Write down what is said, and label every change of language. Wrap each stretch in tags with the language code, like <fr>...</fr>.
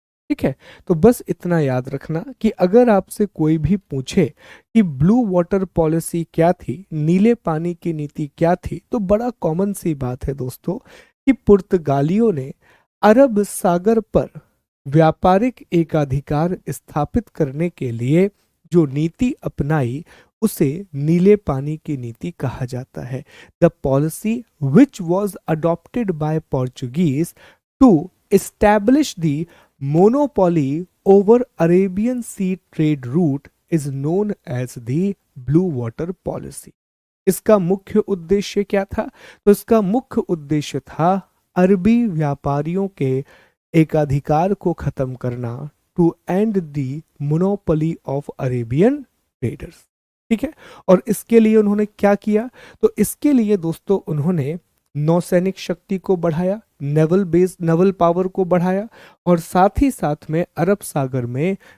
<hi>ठीक है, तो बस इतना याद रखना कि अगर आपसे कोई भी पूछे कि ब्लू वाटर पॉलिसी क्या थी, नीले पानी की नीति क्या थी, तो बड़ा कॉमन सी बात है दोस्तों कि पुर्तगालियों ने अरब सागर पर व्यापारिक एकाधिकार स्थापित करने के लिए जो नीति अपनाई उसे नीले पानी की नीति कहा जाता है।</hi> <en>The policy which was adopted by Portuguese to establish the monopoly over Arabian Sea trade route is known as the Blue Water Policy।</en> <hi>इसका मुख्य उद्देश्य क्या था? तो इसका मुख्य उद्देश्य था अरबी व्यापारियों के एकाधिकार को खत्म करना,</hi> <en>To end the monopoly of Arabian traders.</en> <hi>ठीक है, और इसके लिए उन्होंने क्या किया? तो इसके लिए दोस्तों उन्होंने नौसैनिक शक्ति को बढ़ाया, नेवल पावर को बढ़ाया और साथ ही साथ में अरब सागर में</hi>